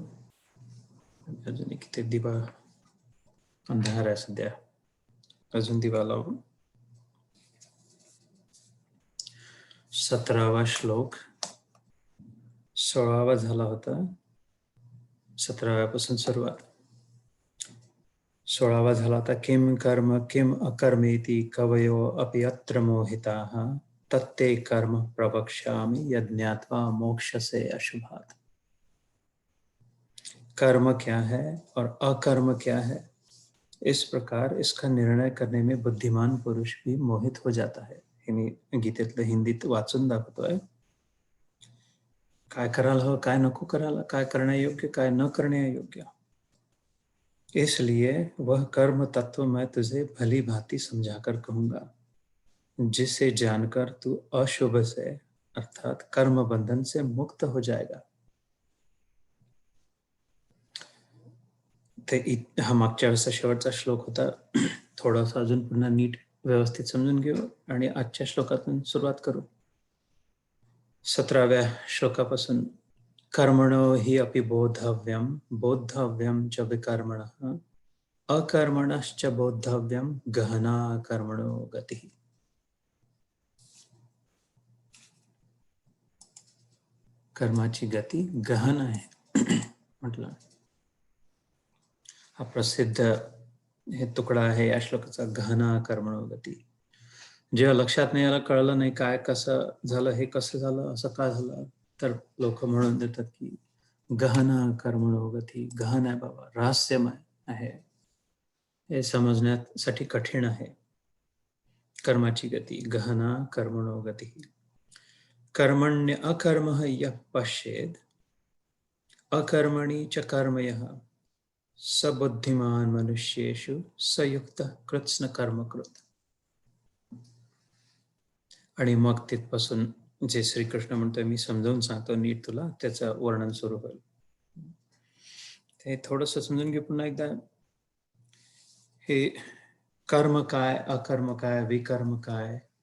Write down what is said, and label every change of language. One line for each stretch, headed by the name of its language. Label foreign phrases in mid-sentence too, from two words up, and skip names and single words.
Marathi: अजून किती दिवा अंधार आहे सध्या. अजून दिवा लावून 17वा श्लोक 16वा झाला होता. 17व्यापासून सुरुवात. 16वा झाला होता.
Sanskrit: किम कर्म किम अकर्मेति कवयो अपि अत्र मोहिताः तत्ते कर्म प्रवक्ष्यामि यज्ञात्वा मोक्षसे अशुभात्.
Hindi: कर्म क्या है और अकर्म क्या है, इस प्रकार इसका निर्णय करने में बुद्धिमान पुरुष भी मोहित हो जाता है.
Marathi: गीतेतलं हिंदीत वाचून दाखवतोय. काय करायला हवं, काय नको करायला, काय करण्यायोग्य, काय न करण्यायोग्य.
Hindi: इसलिए वह कर्म तत्व मैं तुझे भली भांति समझाकर कहूंगा, जिसे जानकर तू अशुभ से अर्थात कर्म बंधन से मुक्त हो जाएगा.
Marathi: हा मागच्या वेळेचा शेवटचा श्लोक होता. थोडासा अजून पुन्हा नीट व्यवस्थित समजून घेऊ आणि आजच्या श्लोकातून सुरुवात करू. 17व्या श्लोकापासून.
Sanskrit: कर्मणो हि अपि बोद्धव्यम बोद्धव्यम च विकर्मणः अकर्मणश्च बोद्धव्यम गहना कर्मणो गतिः.
Marathi: कर्माची गती गहन आहे म्हटलं. हा प्रसिद्ध हे तुकडा आहे या श्लोकाचा.
Sanskrit: गहना कर्मणो गती.
Marathi: जेव्हा लक्षात नाही आलं, कळलं नाही काय कसं झालं, हे कसं झालं, असं का झालं, तर लोक म्हणून देतात की
Sanskrit: गहना कर्मणो गती.
Marathi: गहन आहे बाबा, रहस्यमय आहे, हे समजण्यासाठी कठीण आहे. कर्माची गती
Sanskrit: गहना कर्मणो गती. कर्मण्य अकर्म यः पश्येद अकर्मणि च कर्मयः स बुद्धिमान मनुष्येषु सयुक्त कृत्स्न कर्मकृत.
Marathi: आणि मग तिथपासून जे श्रीकृष्ण म्हणतोय मी समजावून सांगतो नीट तुला, त्याचं वर्णन सुरू होईल. ते थोडंसं समजून घे पुन्हा एकदा. हे कर्म काय, अकर्म काय, विकर्म काय.